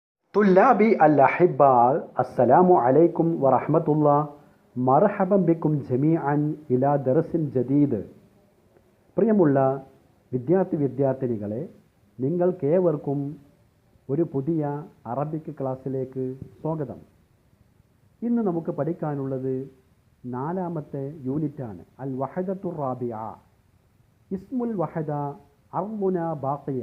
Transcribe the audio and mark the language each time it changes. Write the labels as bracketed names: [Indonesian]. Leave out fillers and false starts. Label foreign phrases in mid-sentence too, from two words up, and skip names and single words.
[Arabic] طلابي الأحباء السلام عليكم ورحمة الله مرحبا بكم جميعا إلى درس جديد [Malayalam] പ്രിയമുള്ള വിദ്യാർത്ഥിനികളെ നിങ്ങൾക്കേവർക്കും ഒരു പുതിയ അറബിക് ക്ലാസ്സിലേക്ക് സ്വാഗതം. ഇന്ന് നമുക്ക് പഠിക്കാനുള്ളത് നാലാമത്തെ യൂണിറ്റാണ്. [Arabic] الوحدة الرابعة. اسم الوحدة أرضنا باقية.